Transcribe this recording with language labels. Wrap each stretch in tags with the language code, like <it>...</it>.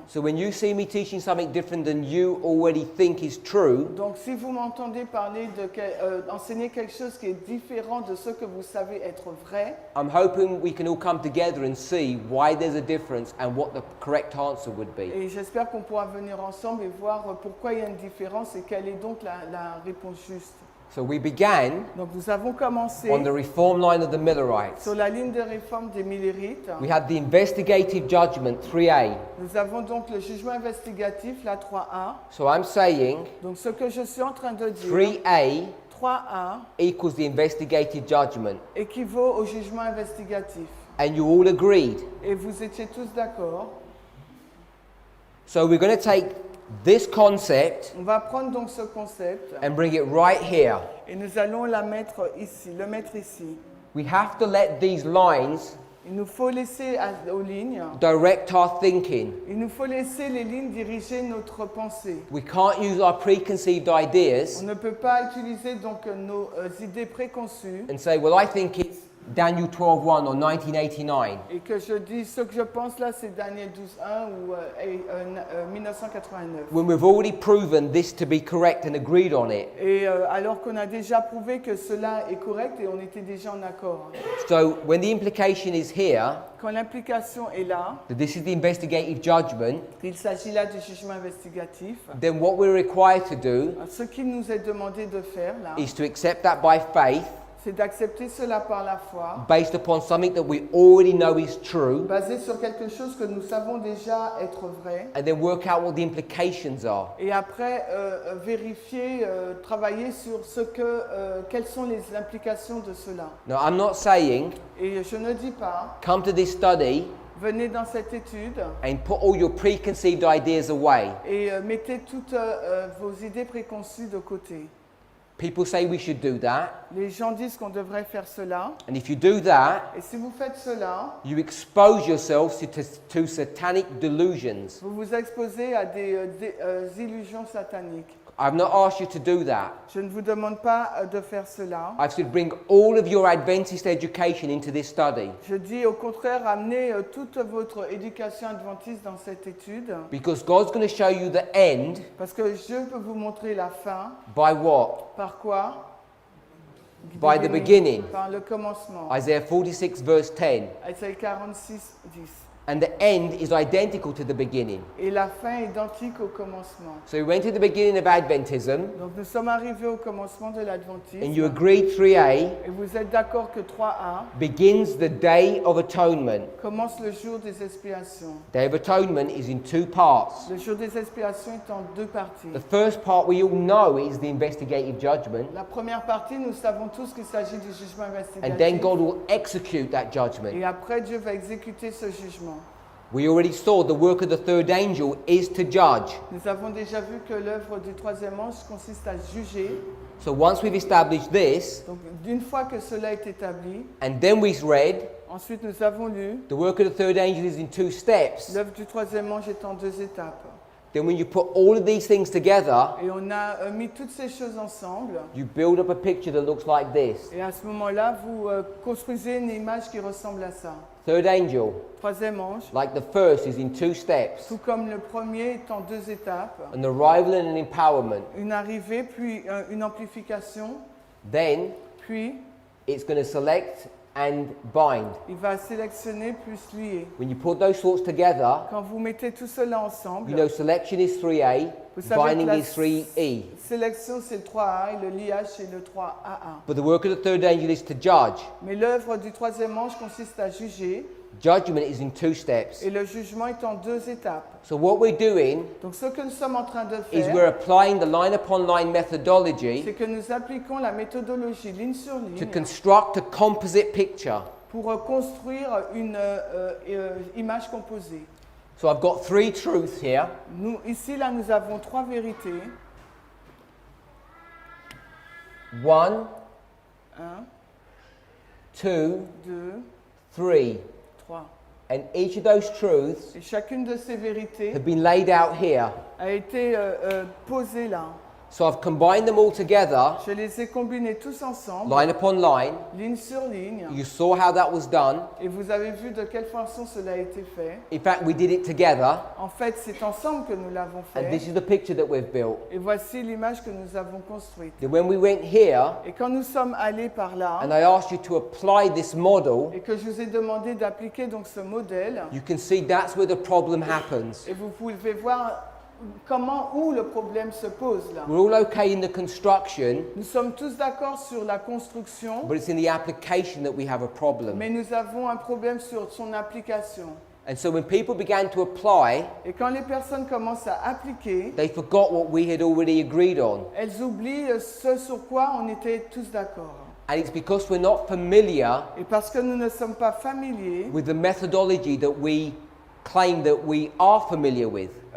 <en>So when you see me teaching something different than you already think is true,</en> <fr>Donc si vous m'entendez parler enseigner quelque chose qui est différent de ce que vous savez être vrai,</fr> <en>I'm hoping we can all come together and see why there's a difference and what the correct answer would be.</en> <fr>et j'espère qu'on pourra venir ensemble et voir pourquoi il y a une différence et quelle est donc la réponse juste.</fr> <en>So we began</en> <fr>Donc nous avons commencé</fr> <en>on the reform line of the Millerites.</en> <fr>sur la ligne de réforme des Millerites.</fr> <en>We had the investigative judgment, 3a.</en> <fr>Nous avons donc le jugement investigatif, la 3A.</fr> <en>So I'm saying</en> <fr>Donc ce que je suis en train de dire,</fr> <en>3a</en> <fr>3A</fr> <en>equals the investigative judgment.</en> <fr>équivaut au jugement investigatif.</fr> <en>And you all agreed.</en> <fr>Et vous étiez tous d'accord.</fr> <en>So we're going to take this concept</en> <fr>On va prendre donc ce concept</fr> <en>and bring it right here.</en> <fr>et nous allons le mettre ici.</fr> <en>We have to let these lines</en> <fr>Il nous faut laisser aux lignes,</fr> <en>direct our thinking.</en> <fr>il nous faut laisser les lignes diriger notre pensée.</fr> <en>We can't use our preconceived ideas</en> <fr>On ne peut pas utiliser donc nos idées préconçues</fr> <en>and say, well, I think it's Daniel 12:1 or 1989.</en> <fr>et que je dis ce que je pense là c'est Daniel 12:1 ou 1989.</fr> <en>When we've already proven this to be correct and agreed on it.</en> <fr>Et alors qu'on a déjà prouvé que cela est correct et on était déjà en accord.</fr> <en>So when the implication is here,</en> <fr>Quand l'implication est là,</fr> <en>that this is the investigative judgment,</en> <fr>qu'il s'agit là du jugement investigatif,</fr> <en>then what we're required to do</en> <fr>ce qu'il nous est demandé de faire là,</fr> <en>is to accept that by faith,</en> <fr>c'est d'accepter cela par la foi,</fr> <en>based upon something that we already know is true,</en> <fr>basé sur quelque chose que nous savons déjà être vrai,</fr> <en>and then work out what the implications are.</en> <fr>et après vérifier, travailler sur quelles sont les implications de cela.</fr> <en>Now, I'm not saying</en> <fr>Et je ne dis pas,</fr> <en>come to this study</en> <fr>venez dans cette étude</fr> <en>and put all your preconceived ideas away.</en> <fr>et mettez toutes vos idées préconçues de côté.</fr> <en>People say we should do that,</en> <fr>Les gens disent qu'on devrait faire cela,</fr> <en>and if you do that,</en> <fr>et si vous faites cela,</fr> <en>you expose yourselves to satanic delusions.</en> <fr>vous vous exposez à des illusions sataniques.</fr> <en>I've not asked you to do that.</en> <fr>Je ne vous demande pas de faire cela.</fr> <en>I've said bring all of your Adventist education into this study,</en> <fr>Je dis au contraire, amenez toute votre éducation adventiste dans cette étude,</fr> <en>because God's going to show you the end</en> <fr>parce que je peux vous montrer la fin.</fr> <en>by what?</en> <fr>Par quoi?</fr> <en>By the beginning.</en> <fr>Par le commencement.</fr> <en>Isaiah 46 verse 10.</en> <fr>Isaïe 46, 10.</fr> <en>And the end is identical to the beginning.</en> <fr>Et la fin est identique au commencement.</fr> <en>So we went to the beginning of Adventism,</en> <fr>Donc nous sommes arrivés au commencement de</fr> <en>and</en> <fr>l'adventisme.</fr> <en>you agreed 3a</en> <fr>Et vous êtes d'accord que 3A</fr> <en>begins the Day of Atonement.</en> <fr>commence le jour des expiations.</fr> <en>Day of Atonement is in two parts.</en> <fr>Le jour des expiations est en deux parties.</fr> <en>The first part we all know is the investigative judgment,</en> <fr>La première partie, nous savons tous qu'il s'agit du jugement</fr> <en>and then</en> <fr>investigatif.</fr> <en>God will execute that judgment.</en> <fr>Et après, Dieu va exécuter ce jugement.</fr> <en>We already saw the work of the third angel is to judge.</en> <fr>Nous avons déjà vu que l'œuvre du troisième ange consiste à juger.</fr> <en>So once we've established this,</en> <fr>Donc, d'une fois que cela est établi,</fr> <en>and then we read,</en> <fr>ensuite nous avons lu,</fr> <en>the work of the third angel is in two steps.</en> <fr>l'œuvre du troisième ange est en deux étapes.</fr> <en>Then when you put all of these things together,</en> <fr>Et on a mis toutes ces choses ensemble.</fr> <en>you build up a picture that looks like this.</en> <fr>Et à ce moment-là, vous construisez une image qui ressemble à ça.</fr> <en>Third angel,</en> <fr>Troisième ange,</fr> <en>like the first, is in two steps.</en> <fr>tout comme le premier est en deux étapes.</fr> <en>An arrival and an empowerment.</en> <fr>Une arrivée, puis une amplification,</fr> <en>Then</en> <fr>puis</fr> <en>it's going to select and bind.</en> <fr>il va sélectionner plus lier.</fr> <en>When you put those thoughts together,</en> <fr>Quand vous mettez tout cela ensemble,</fr> <en>you know selection is 3a,</en> <fr>vous savez que</fr> <en>binding</en> <fr>la</fr> <en>is 3e.</en> <fr>sélection c'est le 3A et le liage c'est le 3AA.</fr> <en>But the work of the third angel is to judge.</en> <fr>Mais l'œuvre du troisième ange consiste à juger</fr> <en>Judgment is in two steps.</en> <fr>et le jugement est en deux étapes.</fr> <en>So what we're doing</en> <fr>Donc ce que nous sommes en train de</fr> <en>is we're</en> <fr>faire,</fr> <en>applying the line upon line methodology</en> <fr>c'est que nous appliquons la méthodologie ligne sur</fr> <en>to</en> <fr>ligne</fr> <en>construct a composite picture.</en> <fr>pour construire une image composée.</fr> <en>So I've got three truths here.</en> <fr>Ici, là, nous avons trois vérités.</fr> <en>1,</en> <fr>1,</fr> <en>2,</en> <fr>2,</fr> <en>3.</en> <fr>3.</fr> <en>And each of those truths</en> <fr>Et chacune de ces vérités</fr> <en>have been laid out here.</en> <fr>a été posée là.</fr> <en>So I've combined them all together,</en> <fr>Je les ai combinés tous ensemble,</fr> <en>line upon line.</en> <fr>ligne sur ligne,</fr> <en>You saw how that was done.</en> <fr>et vous avez vu de quelle façon cela a été fait.</fr> <en>In fact, we did it together,</en> <fr>En fait, c'est ensemble que nous l'avons</fr> <en>and this</en> <fr>fait.</fr> <en>is the picture that we've built.</en> <fr>Et voici l'image que nous avons construite.</fr> <en>Then when we went here,</en> <fr>Et quand nous sommes allés par là,</fr> <en>and I asked you to apply this model,</en> <fr>et que je vous ai demandé d'appliquer donc ce modèle,</fr> <en>you can see that's where the problem happens.</en> <fr>et vous pouvez voir où le problème se pose là.</fr> <en>We're all okay in the construction,</en> <fr>Nous sommes tous d'accord sur la construction,</fr> <en>but it's in the application that we have a problem.</en> <fr>mais nous avons un problème sur son application.</fr> <en>And so when people began to apply,</en> <fr>Et quand les personnes commencent à appliquer,</fr> <en>they forgot what we had already agreed on.</en> <fr>elles oublient ce sur quoi on était tous d'accord.</fr> <en>And it's because we're not familiar</en> <fr>Et parce que nous ne sommes pas familiers</fr> <en>with the methodology that we claim that we are familiar with.</en>